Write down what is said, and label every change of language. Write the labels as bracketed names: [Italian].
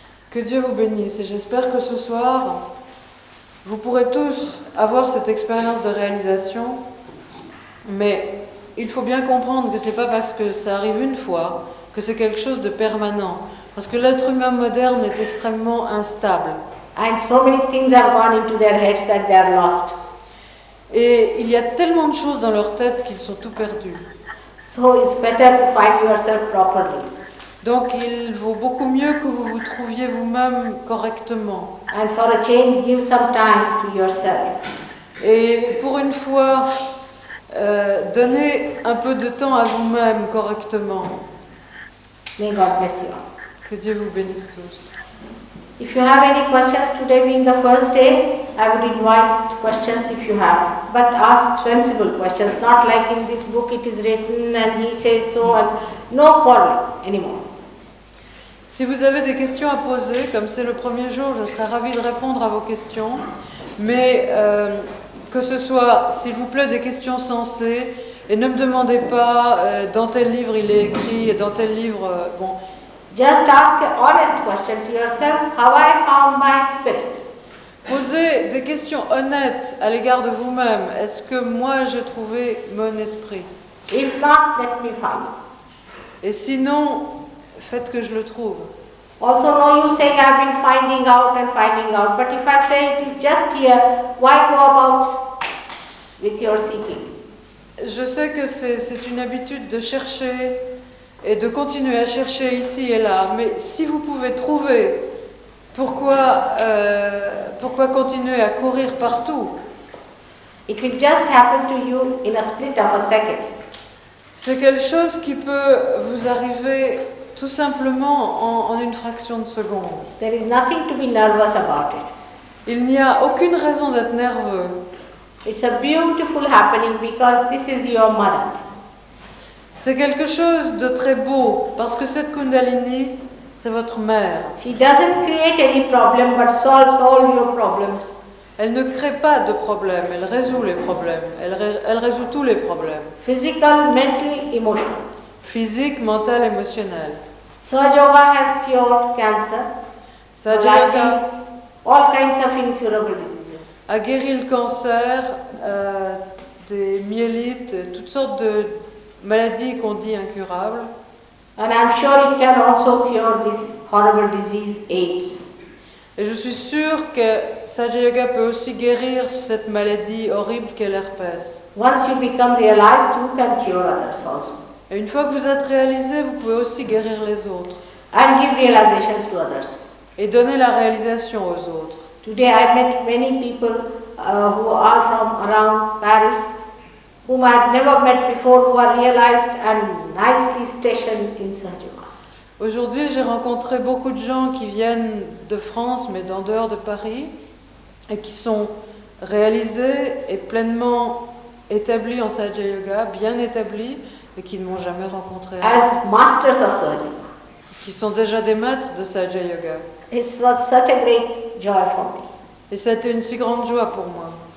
[French] Que Dieu vous bénisse, et j'espère que ce soir, vous pourrez tous avoir cette expérience de réalisation, mais il faut bien comprendre que ce n'est pas parce que ça arrive une fois que c'est quelque chose de permanent. Parce que l'être humain moderne est extrêmement instable. [English] And so many things have gone into their heads that they are lost. [French] Et il y a tellement de choses dans leur tête qu'ils sont tout perdus. [English] So it's better to find yourself properly. [French] Donc il vaut beaucoup mieux que vous vous trouviez vous-même correctement. [English] And for a change, give some time to yourself. [French] Et pour une fois, donnez un peu de temps à vous-même correctement. [English] May God bless you all. [French] Que Dieu vous bénisse tous. [English] If you have any questions, today being the first day, I would invite questions if you have. But ask sensible questions, not like in this book it is written and he says so, and no quarrel anymore. [French] Si vous avez des questions à poser, comme c'est le premier jour, je serais ravie de répondre à vos questions. Mais que ce soit, s'il vous plaît, des questions sensées. Et ne me demandez pas dans tel livre il est écrit et dans tel livre... bon. [English] Just ask an honest question to yourself, how I found my spirit. [French] Posez des questions honnêtes à l'égard de vous-même. Est-ce que moi j'ai trouvé mon esprit? [English] If not, let me find it. [French] Et sinon, faites que je le trouve. [English] Also, no use saying I've been finding out and finding out. But if I say it is just here, why go about with your seeking? [French] Je sais que c'est une habitude de chercher et de continuer à chercher ici et là, mais si vous pouvez trouver pourquoi continuer à courir partout? [English] It will just happen to you in a split of a second. [French] C'est quelque chose qui peut vous arriver tout simplement en une fraction de seconde. [English] There is nothing to be nervous about it. [French] Il n'y a aucune raison d'être nerveux. [English] It's a beautiful happening because this is your mother. [French] C'est quelque chose de très beau parce que cette Kundalini, c'est votre mère. [English] She doesn't create any problem but solves all your problems. [French] Elle ne crée pas de problème, elle résout les problèmes. Elle résout tous les problèmes. [English] Physical, mental, emotional. [French] Physique, mental, émotionnel. [English] Sahaja Yoga has cured cancer, [French] Sahaja Yoga [English] diabetes, all kinds of incurable diseases. [French] a guéri le cancer, des myélites, toutes sortes de maladies qu'on dit incurables. [English] And I'm sure it can also cure this horrible disease, AIDS. [French] Et je suis sûre que Sahaja Yoga peut aussi guérir cette maladie horrible qu'est l'herpès. [English] Once you become realized, you can cure others also. [French] Et une fois que vous êtes réalisé, vous pouvez aussi guérir les autres. [English] And give realizations to others. [French] Et donner la réalisation aux autres. [English] Today I met many people who are from around Paris, whom I had never met before, who are realized and nicely stationed in Sahaja Yoga. [French] Aujourd'hui, j'ai rencontré beaucoup de gens qui viennent de France, mais d'en dehors de Paris, et qui sont réalisés et pleinement établis en Sahaja Yoga, bien établis, et qui ne m'ont jamais rencontré, [English] As masters of Sahaja Yoga. [French] qui sont déjà des maîtres de Sahaja Yoga. [English] It was such a great joy for me. [French] Et ça a été une si grande joie pour moi.